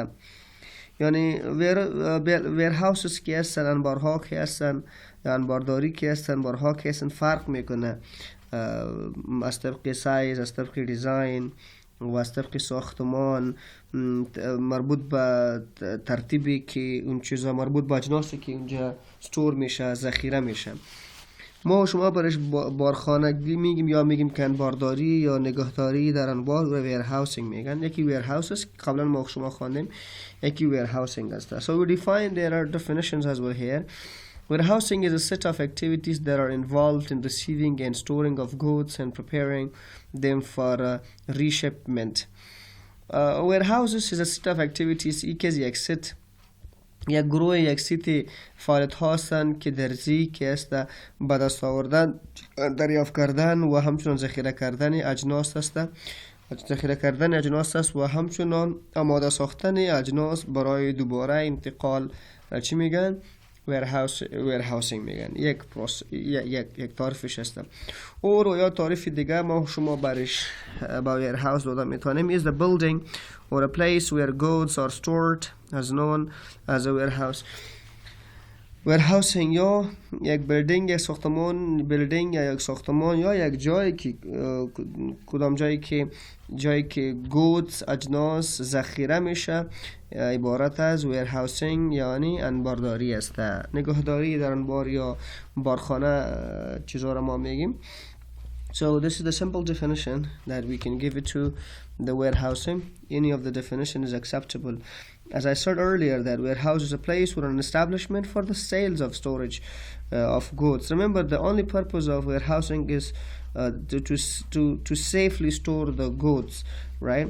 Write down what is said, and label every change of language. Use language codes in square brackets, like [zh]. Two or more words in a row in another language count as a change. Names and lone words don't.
[fa] یعنی ویرهاوسز که هستن، انبارها که هستن، انبارداری که هستن، انبارها که هستن فرق میکنه از طبق سایز، از طبق دیزاین و از طبق ساختمان، مربوط به ترتیبی که اون چیزا مربوط به اجناسی که اونجا ستور میشه، ذخیره میشه. ما و شما برش بارخانگی میگیم یا میگیم کنبارداری یا نگهداری در انبار و warehousing میگن. یکی warehouse است قبلا ما و شما خواندیم، یکی warehousing است. [en] So we define, there are definitions as well here. Warehousing is a set of activities that are involved in receiving and storing of goods and preparing them for reshipment. Warehouses is a set of activities [fa] که یک ست یک گروه یک سیت فعالیت هستند که در که است به دست آوردن، دریافت کردن و همچنان ذخیره کردن اجناس است، ذخیره کردن اجناس است و همچنان آماده ساختن اجناس برای دوباره انتقال را چی میگن؟ warehousing میگن. یک تعریفش هست. و یا تعریف دیگه ما شما برش با warehouse داده میتونیم [en] is the building or a place where goods are stored as known as a warehouse. [fa] warehousing یا یک بلدینگ، یک ساختمان، بلدینگ یا یک ساختمان یا یک جایی که کدام جایی که goods اجناس ذخیره میشه عبارت از warehousing یعنی انبارداری است. نگهداری در انبار یا بارخانه چیزا را ما میگیم. [en] So this is the simple definition that we can give it to the warehousing. Any of the definition is acceptable. As I said earlier, that warehouse is a place or an establishment for the sales of storage of goods. Remember, the only purpose of warehousing is to safely store the goods, right?